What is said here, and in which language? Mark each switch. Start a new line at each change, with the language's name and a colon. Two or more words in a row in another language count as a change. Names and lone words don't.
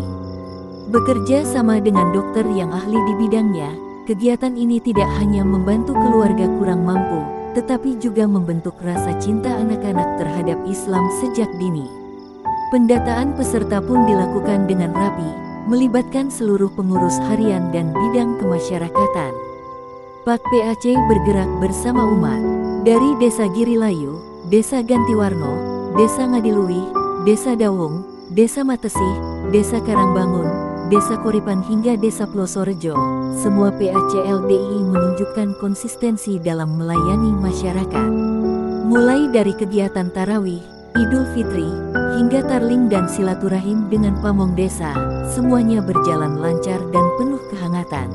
Indonesian: Bekerja sama dengan dokter yang ahli di bidangnya, kegiatan ini tidak hanya membantu keluarga kurang mampu, tetapi juga membentuk rasa cinta anak-anak terhadap Islam sejak dini. Pendataan peserta pun dilakukan dengan rapi, melibatkan seluruh pengurus harian dan bidang kemasyarakatan. Pak PAC bergerak bersama umat, dari Desa Girilayu, Desa Gantiwarno, Desa Ngadiluih, Desa Dawung, Desa Matesih, Desa Karangbangun, Desa Koripan hingga Desa Plosorejo. Semua PAC LDII menunjukkan konsistensi dalam melayani masyarakat. Mulai dari kegiatan tarawih, Idul Fitri, hingga tarling dan silaturahim dengan pamong desa, semuanya berjalan lancar dan penuh kehangatan.